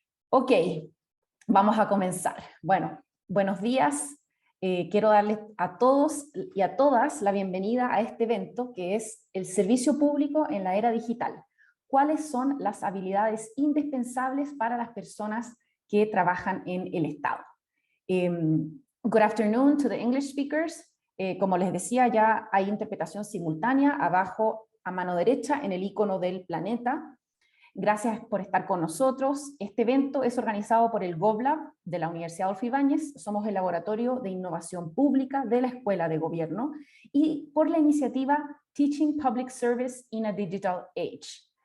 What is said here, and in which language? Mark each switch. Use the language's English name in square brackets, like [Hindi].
[Spanish] Ok, vamos a comenzar. Bueno, buenos días. Quiero darles a todos y a todas la bienvenida a este evento que es el servicio público en la era digital. ¿Cuáles son las habilidades indispensables para las personas que trabajan en el Estado? [English] Good afternoon to the English speakers. [Spanish] Como les decía, ya hay interpretación simultánea abajo a mano derecha en el icono del planeta. Gracias por estar con nosotros. Este evento es organizado por el GovLab de la Universidad Adolfo Ibáñez. Somos el Laboratorio de Innovación Pública de la Escuela de Gobierno y por la iniciativa Teaching Public Service in a Digital Age.